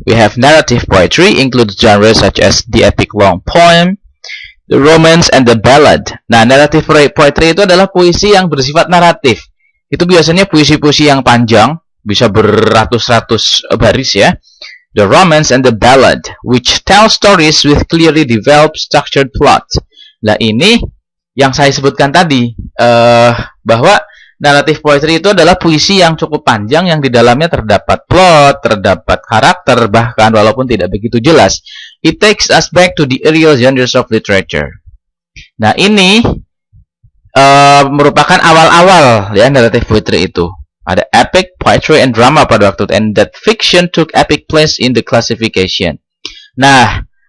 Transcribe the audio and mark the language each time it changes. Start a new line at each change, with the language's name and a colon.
English: We have narrative poetry, includes genres such as the epic long poem, the romance, and the ballad.
Indonesian: Nah, narrative poetry itu adalah puisi yang bersifat naratif. Itu biasanya puisi-puisi yang panjang, bisa beratus-ratus baris ya.
English: The romance and the ballad, which tell stories with clearly developed structured plot.
Indonesian: Nah, ini yang saya sebutkan tadi, bahwa narrative poetry itu adalah puisi yang cukup panjang yang di dalamnya terdapat plot, terdapat karakter, bahkan walaupun tidak begitu jelas.
English: It takes us back to the earlier genres of literature.
Indonesian: Nah, ini merupakan awal-awal ya narrative poetry itu. Ada
English: epic, poetry, and drama
Indonesian: pada waktu itu.
English: And that fiction took epic place in the classification. Nah,